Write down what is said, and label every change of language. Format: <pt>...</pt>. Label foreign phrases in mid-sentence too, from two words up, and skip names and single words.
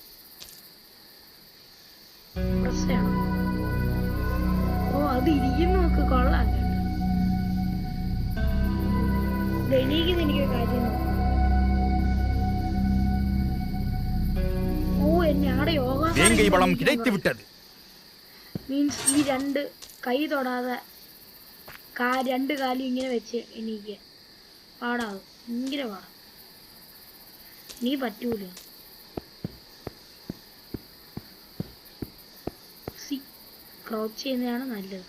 <ml>പ്രശ്നമാണ്. ഓ, അത് ഇരിക്കുന്നു നോക്ക്, കൊള്ളാം കേട്ടോ. എണീക്കുന്ന എനിക്ക് കാര്യം നോക്കണം. ഓ എന്നെ ആടെ യോഗ</ml> <ta>வேங்கை வளம் கிடைத்து விட்டது.</ta> <ml>മീൻസ് ഈ രണ്ട് കൈ തൊടാതെ രണ്ട് കാലും ഇങ്ങനെ വെച്ച് എണീക്കുക പാടാവും. ഭയങ്കര പാടാം. നീ പറ്റൂല. ക്രൗച്ച് ചെയ്യുന്നതാണ് നല്ലത്.</ml>